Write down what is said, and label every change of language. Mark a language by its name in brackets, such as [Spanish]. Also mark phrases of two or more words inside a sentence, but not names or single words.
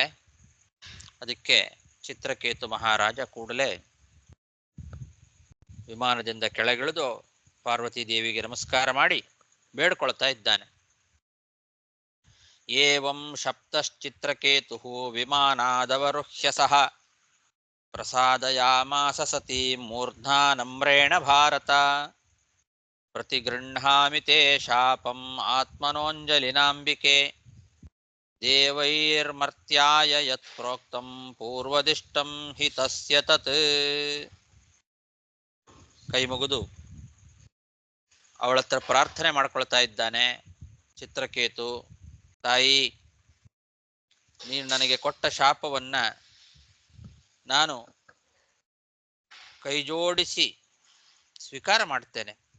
[Kannada] ಅದಕ್ಕೆ ಚಿತ್ರಕೇತು ಮಹಾರಾಜ ಕೂಡಲೇ ವಿಮಾನದಿಂದ ಕೆಳಗಿಳಿದು ಪಾರ್ವತೀ ದೇವಿಗೆ ನಮಸ್ಕಾರ ಮಾಡಿ ಬೇಡ್ಕೊಳ್ತಾ ಇದ್ದಾನೆ. [Sanskrit] ಏವಂ ಶಪ್ತಶ್ಚಿತ್ರಕೇತುಃ ವಿಮಾನಾದವರುಹ್ಯ ಸಹ ಪ್ರಸಾದಯಾಮಾಸ ಸತೀ ಮೂರ್ಧ್ನಾ ನಮ್ರೇಣ ಭಾರತ ಪ್ರತಿಗೃಹ್ಣಾಮಿ ತೇ ಶಾಪಂ ಆತ್ಮನೋಂಜಲಿನಾಂಬಿಕೆ ದೇವೈರ್ಮರ್ತ್ಯಾಯ ಯತ್ ಪ್ರೋಕ್ತಂ ಪೂರ್ವದಿಷ್ಟಂ ಹಿ ತಸ್ಯ ತತ್. [Kannada] ಕೈ ಮುಗಿದು ಅವಳತ್ರ ಪ್ರಾರ್ಥನೆ ಮಾಡ್ಕೊಳ್ತಾ ಇದ್ದಾನೆ ಚಿತ್ರಕೇತು. ತಾಯಿ, ನೀನು ನನಗೆ ಕೊಟ್ಟ ಶಾಪವನ್ನ ನಾನು ಕೈಜೋಡಿಸಿ ಸ್ವೀಕಾರ ಮಾಡ್ತೇನೆ.